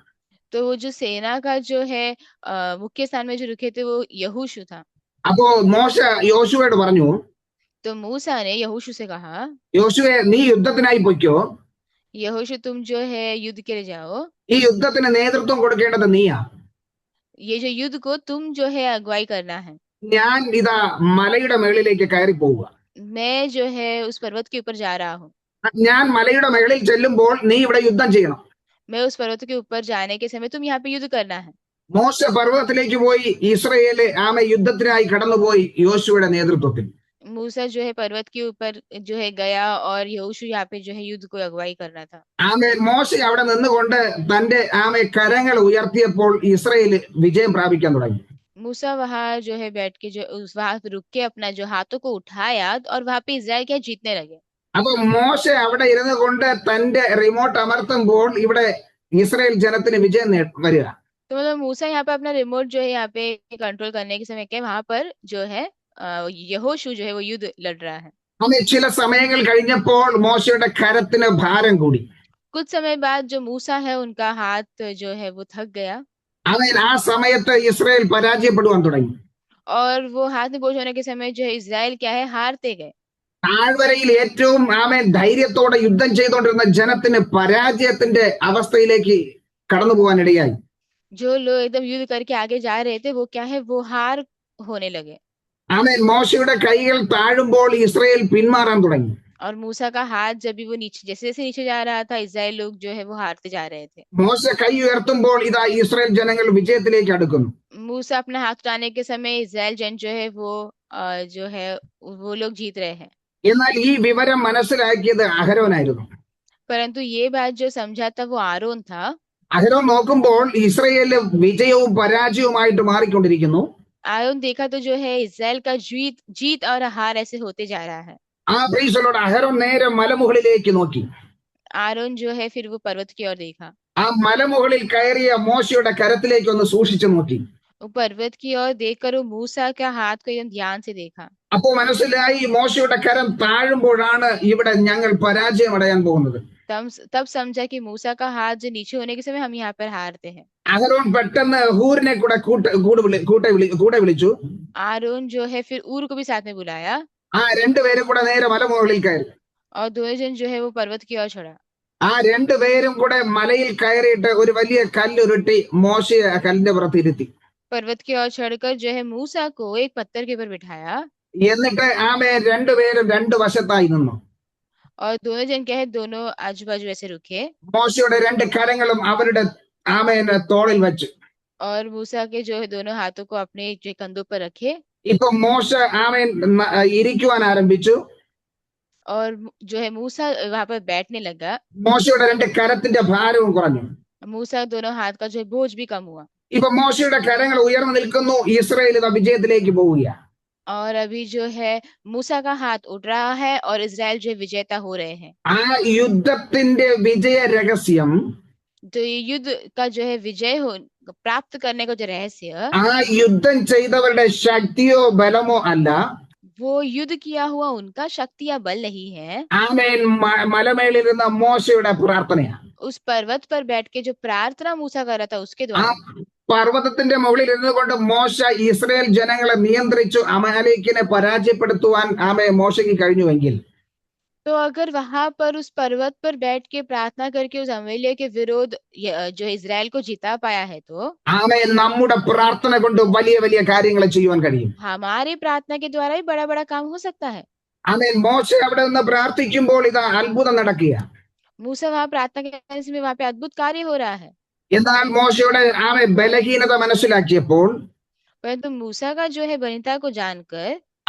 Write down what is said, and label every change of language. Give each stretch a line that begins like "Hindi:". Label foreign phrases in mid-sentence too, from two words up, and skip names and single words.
Hindi: तो वो जो सेना का जो है मुख्य स्थान में जो रुके थे वो यहोशू था.
Malayalam: അപ്പോ മോശ യോശുവയോട് പറഞ്ഞു,
Hindi: तो मूसा ने यहोशू से कहा,
Malayalam: യോശുവേ നീ യുദ്ധത്തിനായി പൊയ്ക്കോ,
Hindi: यहोशू तुम जो है युद्ध के लिए जाओ,
Malayalam: ഈ യുദ്ധത്തിന് നേതൃത്വം കൊടുക്കേണ്ടത് നീയാ,
Hindi: ये जो युद्ध को तुम जो है अगुवाई करना है.
Malayalam: ഞാൻ ഇതാ മലയുടെ മേളിലേക്ക് കയറി പോവുക,
Hindi: मैं जो है उस पर्वत के ऊपर जा रहा हूँ.
Malayalam: ഞാൻ മലയുടെ മേളിൽ ചെല്ലുമ്പോൾ നീ ഇവിടെ യുദ്ധം ചെയ്യണം.
Hindi: मैं उस पर्वत के ऊपर जाने के समय तुम यहाँ पे युद्ध करना है.
Malayalam: മോശ പർവ്വതത്തിലേക്ക് പോയി ഇസ്രയേല് യുദ്ധത്തിനായി കടന്നുപോയി യോശുവയുടെ നേതൃത്വത്തിൽ.
Hindi: मूसा जो है पर्वत के ऊपर जो है गया और यहोशू यहाँ पे जो है युद्ध को अगुवाई करना था.
Malayalam: മോശ അവിടെ നിന്നുകൊണ്ട് തന്റെ കരങ്ങൾ ഉയർത്തിയപ്പോൾ ഇസ്രയേല് വിജയം പ്രാപിക്കാൻ തുടങ്ങി.
Hindi: मूसा वहां जो है बैठ के जो वहां रुक के अपना जो हाथों को उठाया और वहां पे इजराइल क्या जीतने लगे.
Malayalam: അപ്പൊ മോശ അവിടെ ഇരുന്നു കൊണ്ട് തന്റെ റിമോട്ട് അമർത്തുമ്പോൾ ഇവിടെ ഇസ്രയേൽ ജനത്തിന് വിജയം വരിക.
Hindi: तो मतलब मूसा यहाँ पे अपना रिमोट जो है यहाँ पे कंट्रोल करने के समय क्या वहां पर जो है यहोशू जो है वो युद्ध लड़ रहा है.
Malayalam: ചില സമയങ്ങൾ കഴിഞ്ഞപ്പോൾ മോശയുടെ കരത്തിന് ഭാരം കൂടി.
Hindi: कुछ समय बाद जो मूसा है उनका हाथ जो है वो थक गया.
Malayalam: ആ സമയത്ത് ഇസ്രയേൽ പരാജയപ്പെടുവാൻ തുടങ്ങി.
Hindi: और वो हाथ में बोझ होने के समय जो है इजराइल क्या है हारते गए.
Malayalam: താഴ്വരയിൽ ഏറ്റവും ധൈര്യത്തോടെ യുദ്ധം ചെയ്തുകൊണ്ടിരുന്ന ജനത്തിന് പരാജയത്തിന്റെ അവസ്ഥയിലേക്ക് കടന്നു പോകാനിടയായി.
Hindi: जो लोग एकदम युद्ध करके आगे जा रहे थे वो क्या है वो हार होने लगे.
Malayalam: മോശയുടെ കൈകൾ താഴുമ്പോൾ ഇസ്രയേൽ പിന്മാറാൻ തുടങ്ങി.
Hindi: और मूसा का हाथ जब भी वो नीचे जैसे जैसे नीचे जा रहा था इजराइल लोग जो है वो हारते जा रहे थे.
Malayalam: മോശ കൈ ഉയർത്തുമ്പോൾ ഇതാ ഇസ്രയേൽ ജനങ്ങൾ വിജയത്തിലേക്ക് അടുക്കുന്നു.
Hindi: मूसा अपना हाथ उठाने के समय इजराइल जन जो है वो जो है वो लोग जीत रहे हैं.
Malayalam: എന്നാൽ ഈ വിവരം മനസ്സിലാക്കിയത് അഹരോനായിരുന്നു.
Hindi: परंतु ये बात जो समझा था वो आरोन था.
Malayalam: അഹരോൻ നോക്കുമ്പോൾ ഇസ്രയേലിൽ വിജയവും പരാജയവുമായിട്ട് മാറിക്കൊണ്ടിരിക്കുന്നു.
Hindi: आरोन देखा तो जो है इजराइल का जीत और हार ऐसे होते जा रहा है.
Malayalam: അഹരോൻ നേരെ മലമുകളിലേക്ക് നോക്കി.
Hindi: आरोन जो है फिर वो पर्वत की ओर देखा.
Malayalam: ആ മലമുകളിൽ കയറിയ മോശയുടെ കരത്തിലേക്ക് ഒന്ന് സൂക്ഷിച്ചു നോക്കി.
Hindi: वो पर्वत की ओर देखकर वो मूसा का हाथ को एकदम ध्यान से देखा.
Malayalam: അപ്പോൾ മനസ്സിലായി മോശയുടെ കരം താഴുമ്പോഴാണ് ഇവിടെ ഞങ്ങൾ പരാജയം അടയാൻ പോകുന്നത്.
Hindi: तब समझा कि मूसा का हाथ जो नीचे होने के समय हम यहाँ पर हारते हैं.
Malayalam: അഹരോൻ പെട്ടെന്ന് ഹൂറിനെ കൂടെ വിളിച്ചു.
Hindi: आरोन जो है फिर ऊर को भी साथ में बुलाया.
Malayalam: രണ്ടുപേരും കൂടെ നേരെ മലമുകളിൽ കയറി.
Hindi: और दोनों जन जो है वो पर्वत की ओर चढ़ा.
Malayalam: രണ്ടുപേരും കൂടെ മലയിൽ കയറിയിട്ട് ഒരു വലിയ കല്ലുരുട്ടി മോശയെ കല്ലിന്റെ പുറത്ത് ഇരുത്തി.
Hindi: पर्वत की ओर चढ़कर जो है मूसा को एक पत्थर के ऊपर बिठाया.
Malayalam: എന്നിട്ട് രണ്ടുപേരും രണ്ടു വശത്തായി നിന്നു.
Hindi: और दोनों जन क्या है दोनों आजू बाजू ऐसे रुके.
Malayalam: മോശയുടെ രണ്ട് കരങ്ങളും അവരുടെ തോളിൽ വെച്ചു.
Hindi: और मूसा के जो है दोनों हाथों को अपने जो कंधों पर रखे.
Malayalam: ഇപ്പൊ മോശ ഇരിക്കുവാൻ ആരംഭിച്ചു.
Hindi: और जो है मूसा वहां पर बैठने लगा.
Malayalam: മോശയുടെ രണ്ട് കരത്തിന്റെ ഭാരവും കുറഞ്ഞു.
Hindi: मूसा दोनों हाथ का जो है बोझ भी कम हुआ.
Malayalam: ഇപ്പൊ മോശയുടെ കരങ്ങൾ ഉയർന്നു നിൽക്കുന്നു. ഇസ്രായേൽ വിജയത്തിലേക്ക് പോവുകയാണ്.
Hindi: और अभी जो है मूसा का हाथ उठ रहा है और इजराइल जो विजेता हो रहे हैं.
Malayalam: ആ യുദ്ധത്തിന്റെ വിജയ രഹസ്യം,
Hindi: तो ये युद्ध का जो है विजय हो प्राप्त करने का जो रहस्य,
Malayalam: ആ യുദ്ധം ചെയ്തവരുടെ ശക്തിയോ ബലമോ അല്ല,
Hindi: वो युद्ध किया हुआ उनका शक्ति या बल नहीं है.
Malayalam: മലമേളിരുന്ന മോശയുടെ പ്രാർത്ഥനയാണ്.
Hindi: उस पर्वत पर बैठ के जो प्रार्थना मूसा कर रहा था उसके द्वारा.
Malayalam: പർവ്വതത്തിന്റെ മുകളിൽ ഇരുന്നു കൊണ്ട് മോശ ഇസ്രായേൽ ജനങ്ങളെ നിയന്ത്രിച്ചു അമാലേക്കിനെ പരാജയപ്പെടുത്തുവാൻ മോശയ്ക്ക് കഴിഞ്ഞുവെങ്കിൽ,
Hindi: तो अगर वहां पर उस पर्वत पर बैठ के प्रार्थना करके उस अमलेख के विरोध जो इजराइल को जिता पाया है, तो
Malayalam: നമ്മുടെ പ്രാർത്ഥന കൊണ്ട് വലിയ വലിയ കാര്യങ്ങൾ ചെയ്യാൻ കഴിയും.
Hindi: हमारे प्रार्थना के द्वारा ही बड़ा बड़ा काम हो सकता है.
Malayalam: മോശ അവിടെ നിന്ന് പ്രാർത്ഥിക്കുമ്പോൾ ഇതാ അത്ഭുതം നടക്കുക.
Hindi: मूसा वहां प्रार्थना करने से वहां पे अद्भुत कार्य हो रहा है.
Malayalam: എന്നാൽ മോശയുടെ ബലഹീനത മനസ്സിലാക്കിയപ്പോൾ,
Hindi: परंतु मूसा का जो है बलहीनता को जानकर,